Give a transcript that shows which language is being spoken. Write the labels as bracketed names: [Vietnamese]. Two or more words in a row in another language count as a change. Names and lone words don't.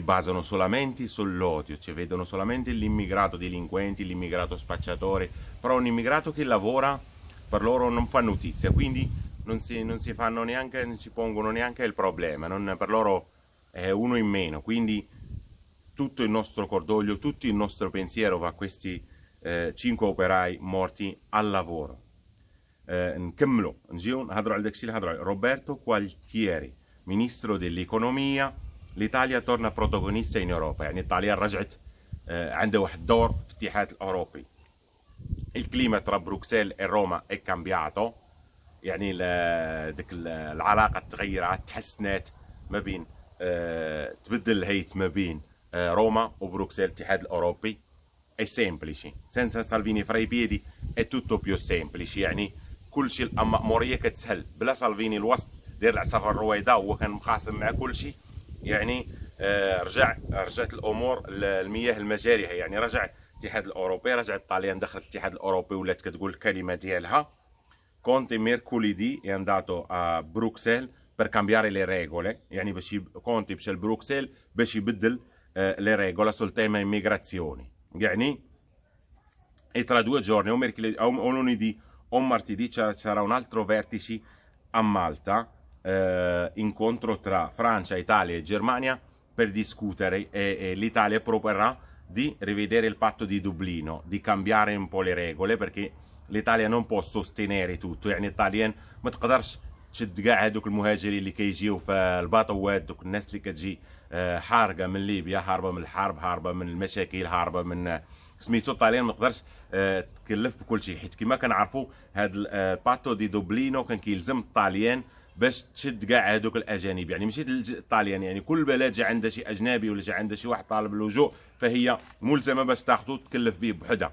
[Italian] basano solamente sull'odio, cioè vedono solamente l'immigrato delinquente, l'immigrato spacciatore, però un immigrato che lavora per loro non fa notizia, quindi non si fanno neanche, non si pongono neanche il problema, per loro è uno in meno, quindi tutto il nostro cordoglio, tutto il nostro pensiero va a questi 5 operai morti al lavoro. [Arabic] نكملوا نجيو نهضروا على داكشي اللي هضروا عليه روبرتو كوالتييري [Italian] ministro dell'economia. l'Italia torna protagonista in Europa, [Arabic] يعني الطاليان رجعت عندها واحد الدور في الاتحاد الأوروبي. [Italian] il clima tra Bruxelles e Roma è cambiato، [Arabic] يعني ديك العلاقة تغيرت تحسنت ما بين تبدل الهيت ما بين روما وبروكسل الاتحاد الأوروبي. [Italian] è semplice، senza Salvini fra i piedi è tutto più semplice، [Arabic] يعني كل شيء المأمورية كتسهل بلا سالفيني الوسط دير العصافة الرويضة هو كان مخاصم مع كل شيء، يعني رجعت الأمور المياه المجاريها، يعني رجع الاتحاد الأوروبي، رجع الطاليان دخل الاتحاد الأوروبي ولات كتقول الكلمة ديالها. [Italian] Conte mercoledì è andato a Bruxelles per cambiare le regole، [Arabic] يعني باش Conte مشى لبروكسل باش يبدل [Italian] le regole sul tema immigrazioni، [Arabic] يعني [Italian] e tra 2 giorni o lunedì o martedì sarà un altro vertice a Malta, incontro tra Francia, Italia e Germania per discutere, e l'Italia proporrà di rivedere il patto di Dublino, di cambiare un po' le regole, perché l'Italia non può sostenere tutto، [Arabic] يعني الطاليان ما تقدرش تشد كاع هذوك المهاجرين اللي كيجيو في الباطوات، دوك الناس اللي كتجي حارقه من ليبيا، هاربه من الحرب، هاربه من المشاكل، هاربه من سميتو. الطاليان ما تقدرش تكلف بكل شيء، حيت كما كنعرفوا هذا [Italian] patto di Dublino [Arabic] كان كيلزم الطاليان باش تشد كاع هذوك الاجانب، يعني ماشي الطاليان، يعني كل بلد جا عندها شي اجنبي ولا جا عندها شي واحد طالب اللجوء فهي ملزمه باش تاخذو تكلف به بوحدها.